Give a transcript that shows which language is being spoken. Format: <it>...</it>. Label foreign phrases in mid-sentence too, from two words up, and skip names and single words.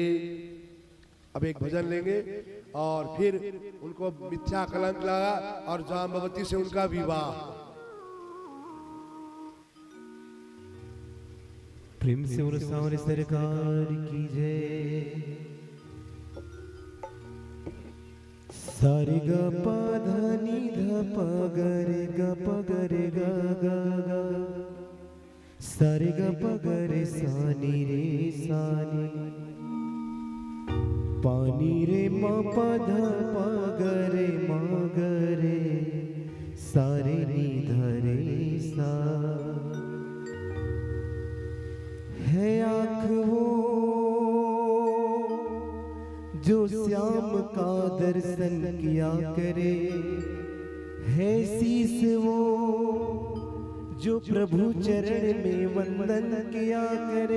<hi>अब एक भजन लेंगे और फिर उनको मिथ्या कलंक लगा और जाम्बवती से उनका विवाह। प्रेम से और सावरे सरकार की जय। सारे ग प ध नि ध प ग रे ग प ग रे ग ग ग। सारे ग प ग रे सा नि रे सा नि। पानी रे म प ध प ग रे म ग रे सारे नि ध रे सा। है आँख वो जो श्याम का दर्शन किया करे। है शीस वो जो प्रभु चरण में वंदन किया करे।</hi>